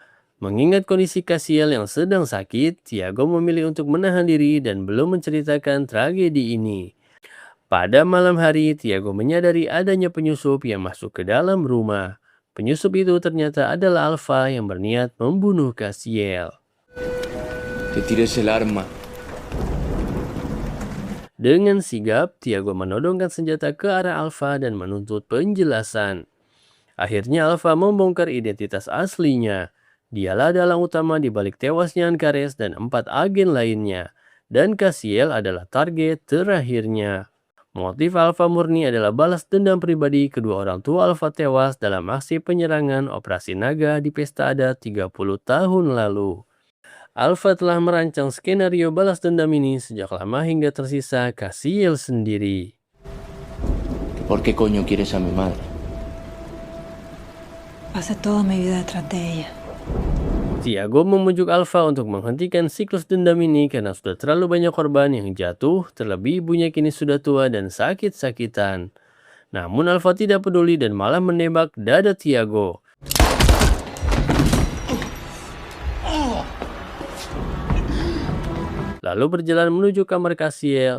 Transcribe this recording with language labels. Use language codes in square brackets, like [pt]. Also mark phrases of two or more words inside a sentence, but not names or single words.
[id] Mengingat kondisi Castiel yang sedang sakit, Tiago memilih untuk menahan diri dan belum menceritakan tragedi ini. Pada malam hari, Tiago menyadari adanya penyusup yang masuk ke dalam rumah. Penyusup itu ternyata adalah Alpha yang berniat membunuh Castiel. [es] Que tires el arma. [id] Dengan sigap, Tiago menodongkan senjata ke arah Alpha dan menuntut penjelasan. Akhirnya Alpha membongkar identitas aslinya. Dialah dalang utama di balik tewasnya Ancares dan 4 agen lainnya. Dan Castiel adalah target terakhirnya. Motif Alpha murni adalah balas dendam pribadi kedua orang tua Alpha tewas dalam aksi penyerangan Operasi Naga di Pesta Adat 30 tahun lalu. Alpha telah merancang skenario balas dendam ini sejak lama hingga tersisa Castiel sendiri. [es] ¿Por qué coño quieres a mi madre? Pasé toda mi vida detrás de ella. [id] Tiago membujuk Alpha untuk menghentikan siklus dendam ini karena sudah terlalu banyak korban yang jatuh, terlebih ibunya kini sudah tua dan sakit-sakitan. Namun Alpha tidak peduli dan malah menembak dada Tiago. Lalu berjalan menuju kamar Castiel.